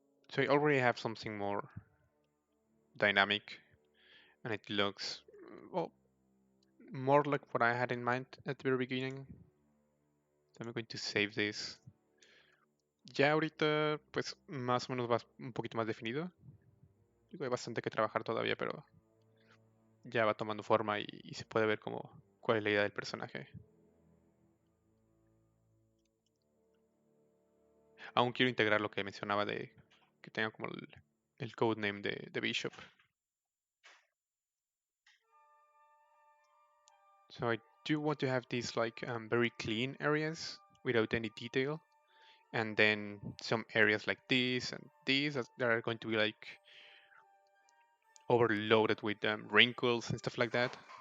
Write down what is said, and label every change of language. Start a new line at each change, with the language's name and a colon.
English: So I already have something more dynamic, and it looks well more like what I had in mind at the very beginning. I'm going to save this.
Spanish: Ya ahorita, pues más o menos va un poquito más definido. Digo, hay bastante que trabajar todavía, pero ya va tomando forma y se puede ver como cuál es la idea del personaje. Aún quiero integrar lo que mencionaba de que tenga como el codename de Bishop.
English: So I do want to have these like very clean areas without any detail, and then some areas like this and these that are going to be like overloaded with wrinkles and stuff like that.